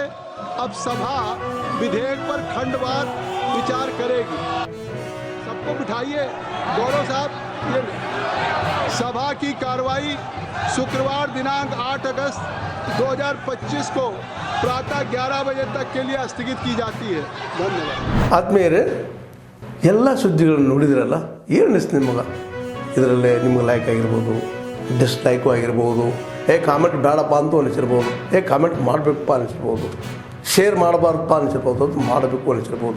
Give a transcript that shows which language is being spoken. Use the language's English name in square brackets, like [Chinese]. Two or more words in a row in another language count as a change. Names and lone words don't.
[Hindi] अब सभा विधेयक पर खंडवार विचार करेगी. सबको को बिठाइए। गौरव साहब, ये सभा की कार्रवाई शुक्रवार दिनांक 8 अगस्त 2025 को प्रातः 11 बजे तक के लिए स्थगित की जाती है। धन्यवाद। [Kannada] ಆದ್ಮೇಲೆ ಎಲ್ಲ ಸುದ್ದಿಗಳನ್ನು ನೋಡಿದ್ರಲ್ಲ, ಏನು ಅನಿಸ್ತು ನಿಮಗೆ? ಇದರಲ್ಲೇ ನಿಮ್ಗೆ ಲೈಕ್ ಆಗಿರ್ಬೋದು, ಡಿಸ್ಲೈಕು ಆಗಿರ್ಬೋದು, ಕಾಮೆಂಟ್ ಬೇಡಪ್ಪ ಅಂತೂ ಅನಿಸಿರ್ಬೋದು, ಕಾಮೆಂಟ್ ಮಾಡಬೇಕಪ್ಪ ಅನಿಸಿರ್ಬೋದು, ಶೇರ್ ಮಾಡಬಾರ್ದಪ್ಪ ಅನಿಸಿರ್ಬೋದು, ಅದು ಮಾಡಬೇಕು ಅನಿಸಿರ್ಬೋದು.